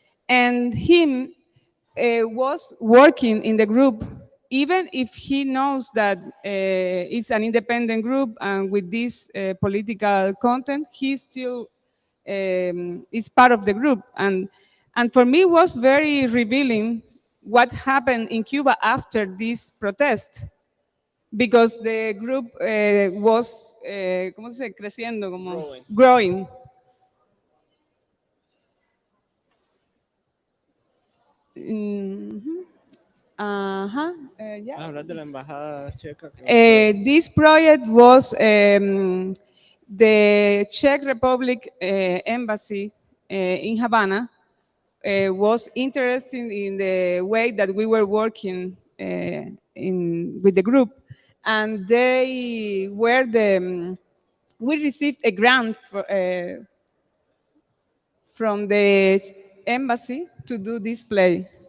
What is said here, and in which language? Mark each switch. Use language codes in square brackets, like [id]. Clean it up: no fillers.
[en] And him was working in the group, even if he knows that it's an independent group and with this political content, he still is part of the group. And for me, it was very revealing what happened in Cuba after this protest. because the group was, [es] ¿cómo se dice? Creciendo, como [en] Growing. growing. Mhm. Uh-huh. Yeah. [es] Hablar de la embajada checa. [en] This project was the Czech Republic embassy in Havana was interested in the way that we were working with the group, and they were we received a grant from the embassy to do this play.